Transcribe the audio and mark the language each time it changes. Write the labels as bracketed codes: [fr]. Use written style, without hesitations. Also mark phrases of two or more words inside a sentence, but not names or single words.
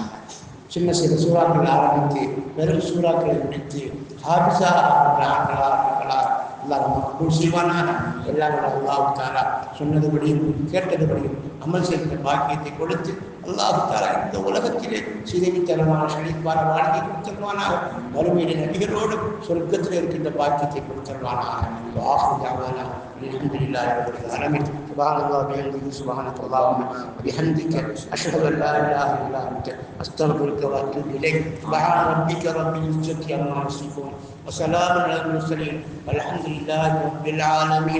[ta] சின்ன சின்ன சூறாக்கள் ஆரம்பித்து பெரும் சூறாக்களை முடித்து ஹாபிஸா அல்லாஹ் மக்பூல் செய்வானாக. எல்லாம் அல்லாஹ் தஆலா சொன்னதுபடியும் கேட்டதுபடியும் அமல் செய்கிற பாக்கியத்தை கொடுத்து அல்லாஹ் தஆலா இந்த உலகத்திலே சிதைவித்தனமான செழிப்பான வாழ்க்கை கொடுத்திருவானாக. வறுமையிலே நபிகளோடு சொர்க்கத்தில் இருக்கின்ற பாக்கியத்தை கொடுத்திருவானாக. [ar] الحمد لله رب العالمين. سبحان الله وبحمده سبحانك اللهم وبحمدك أشهد أن لا إله إلا أنت أستغفرك وأتوب إليك. سبحان ربك رب العزة عما يصفون وسلام على المرسلين والحمد لله رب العالمين.